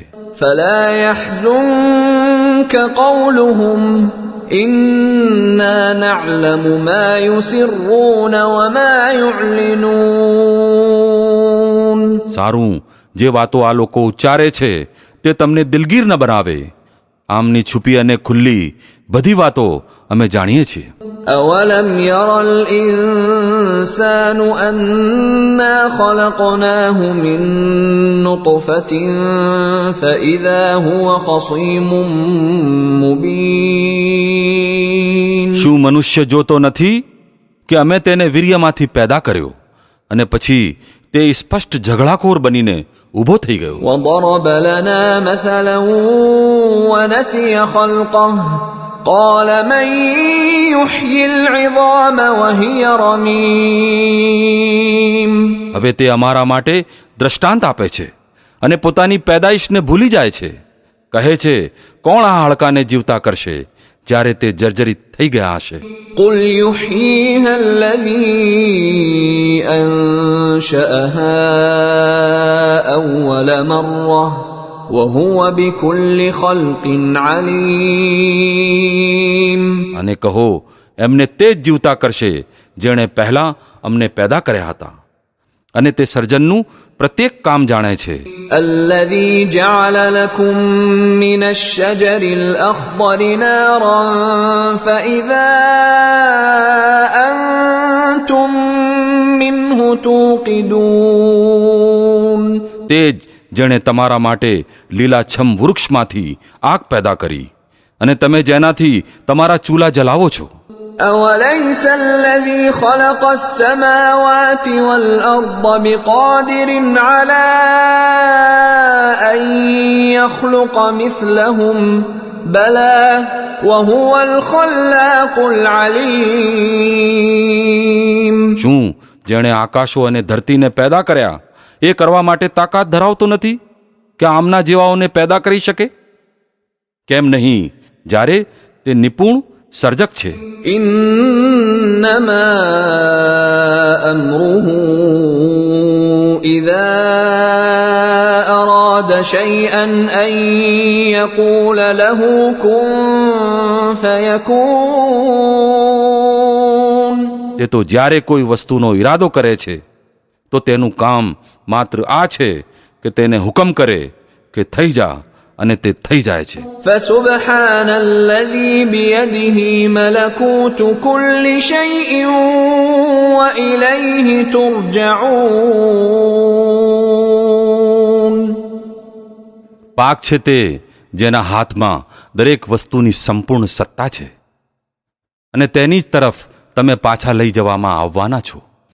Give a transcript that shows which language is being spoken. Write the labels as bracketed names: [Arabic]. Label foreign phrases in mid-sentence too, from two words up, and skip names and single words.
[Arabic] فلا يحزنك قولهم إنا نعلم ما يسرون وما يعلنون [Gujarati] સારું, જે વાતો આ લોકો ઉચ્ચારે છે તે તમને દિલગીર ન બનાવે. આમની છુપી અને ખુલ્લી બધી વાતો અમે જાણીએ છીએ. [Arabic] أولم ير الإنسان أنا خلقناه من نطفة فإذا هو خصيم مبين [Gujarati] શું મનુષ્ય જોતો નથી કે અમે તેને વીર્યમાંથી પેદા કર્યો અને પછી તે સ્પષ્ટ ઝઘડાખોર બનીને ઊભો થઈ ગયો. [Arabic] وضرب لنا مثلا ونسي خلقه قال من يحيي العظام وهي رميم [Gujarati] હવે તે અમારા માટે દ્રષ્ટાંત આપે છે અને પોતાની પેદાઈશને ભૂલી જાય છે. કહે છે, કોણ આ હાડકાને જીવતા કરશે જ્યારે તે જર્જરિત થઈ ગયા હશે? [Arabic] قل يحييها الذي أنشأها أول مرة وهو بكل خلق عليم [Gujarati] અને કહો, એમને તે જ જીવતા કરશે જેણે પહેલા અમને પેદા કર્યા હતા અને તે સર્જનનું પ્રત્યેક કામ જાણે છે. [Arabic] الذي جعل لكم من الشجر الأخضر نارا فإذا أنتم منه توقدون [Gujarati] તે જ જેણે તમારા માટે લીલાછમ વૃક્ષમાંથી આગ પેદા કરી અને તમે જેનાથી તમારા ચૂલા જલાવો છો. [Arabic] أوليس الذي خلق السماوات والأرض بقادر على أن يخلق مثلهم بلى وهو الخلاق العليم [Gujarati] શું જેણે આકાશો અને ધરતીને પેદા કર્યા એ કરવા માટે તાકાત ધરાવતો નથી કે આમના જેવાઓને પેદા કરી શકે? કેમ નહીં, જ્યારે તે નિપુણ સર્જક છે. [Arabic] إنما أمره إذا أراد شيئا أن يقول له كن فيكون [Gujarati] તે તો જ્યારે કોઈ વસ્તુનો ઈરાદો કરે છે તો તેનું કામ માત્ર આ છે કે તેને હુકમ કરે કે થઈ જા અને તે થઈ જાય છે. [Arabic] فسبحان الذي بيده ملكوت كل شيء وإليه ترجعون [Gujarati] પાક છે તે જેના હાથમાં દરેક વસ્તુની સંપૂર્ણ સત્તા છે અને તેની જ તરફ તમે પાછા લઈ જવામાં આવવાના છો.